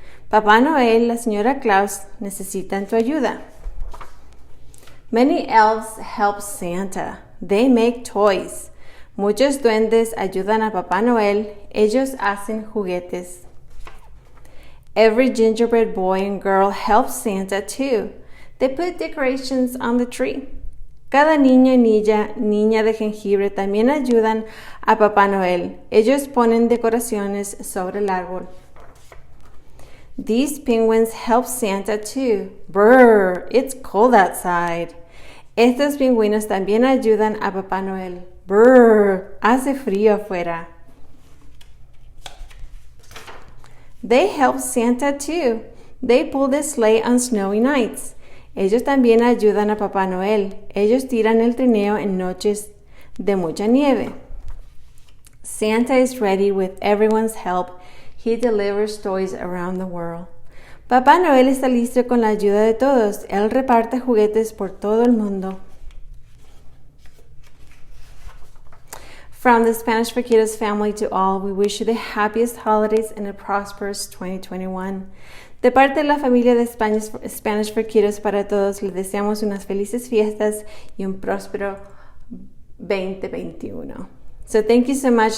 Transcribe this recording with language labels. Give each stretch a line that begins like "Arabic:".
Spanish: Papá Noel, la señora Claus necesitan tu ayuda.
English: Many elves help Santa. They make toys.
Spanish: Muchos duendes ayudan a Papá Noel. Ellos hacen juguetes.
English: Every gingerbread boy and girl helps Santa too. They put decorations on the tree.
Spanish: Cada niño y niña de jengibre también ayudan a Papá Noel. Ellos ponen decoraciones sobre el árbol.
English: These penguins help Santa too. Brr, it's cold outside.
Spanish: Estos pingüinos también ayudan a Papá Noel. Brr, hace frío afuera.
English: They help Santa too. They pull the sleigh on snowy nights.
Spanish: Ellos también ayudan a Papá Noel. Ellos tiran el trineo en noches de mucha nieve.
English: Santa is ready with everyone's help. He delivers toys around the world.
Spanish: Papá Noel está listo con la ayuda de todos. Él reparte juguetes por todo el mundo.
English: From the Spanish for Kiddos family to all, we wish you the happiest holidays and a prosperous 2021.
Spanish: De parte de la familia de Spanish for Kiddos para todos, les deseamos unas felices fiestas y un próspero 2021.
English: So thank you so much.